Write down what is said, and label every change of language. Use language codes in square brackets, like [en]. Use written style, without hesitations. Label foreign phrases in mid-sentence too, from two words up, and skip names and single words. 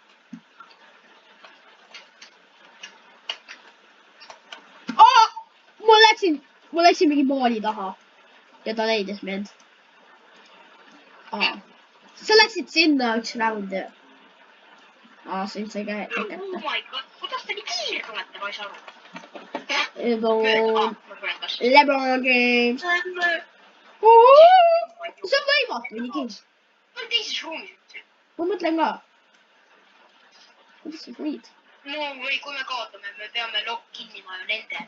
[et] Ma läksin mingi mooli taha. Ja ta leidis mind. Sa läksid sinna üks round. Siin sai kätte. [en] Oh my god. [et] Kuidas te nii kiirelt olete, ma ei saa aru. LeBron James. See on võimatu nii kiirelt. Ma olen teises ruumis. Ma mõtlen ka. Kuidas sa võid? No või kui me kaotame, me peame lokk kinnima ju nende.